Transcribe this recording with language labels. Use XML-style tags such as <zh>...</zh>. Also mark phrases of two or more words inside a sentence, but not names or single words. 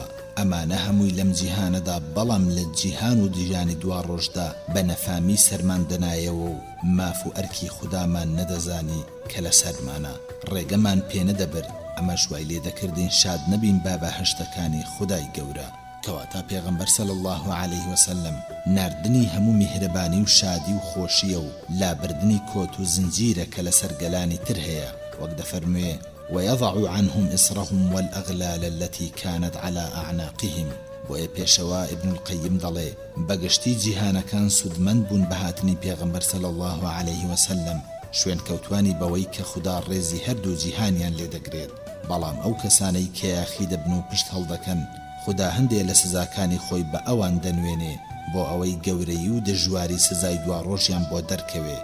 <ckb>ئەمانە هەمووی لەم جیهانەدا، بەڵام لە جیهان و دیژانی دوا ڕۆژدا بە نەفامی سەرمان دەنایەوە و ماف و ئەرکی خودامان نەدەزانی کە لە سەرمانە، ڕێگەمان پێ نەدەبرد. ئەمە شوای لێ دەکردین شاد نەبین با بەهەشتەکانی خودای گەورە. کەواتە پێغەمبەر</ckb> <ar>صلی الله عليه وسلم</ar> <ckb>ناردنی هەموو میهرەبانی و شادی و خۆشیە و لابردنی کۆت و زنجیرە کە لە سەرگەلانی تر هەیە. وەک دەفەرموێ</ckb> <ar>ويضع عنهم إصرهم والأغلال التي كانت على أعناقهم.</ar> <ckb>بۆیە پێشەوە ئیبن القەیم دەڵێ بەگشتی جیهانەکان سودمەند بوون بەهاتنی پێغەمبەر</ckb> <ar>صلی الله عليه وسلم،</ar> <ckb>شوێن کەوتوانی بەوەی کە خوددا ڕێزی هەردوو جیهانیان لێ دەگرێت. بەڵام ئەو کەسانەی کە یاخی دەبن و پشت هەڵدەکەن، خوددا هەندێک لە سزاکانی خۆی بە ئەوان دەنوێنێ بۆ ئەوەی گەورەی و دژواری سزای دوا ڕۆژیان بۆ دەرکەوێ.</ckb>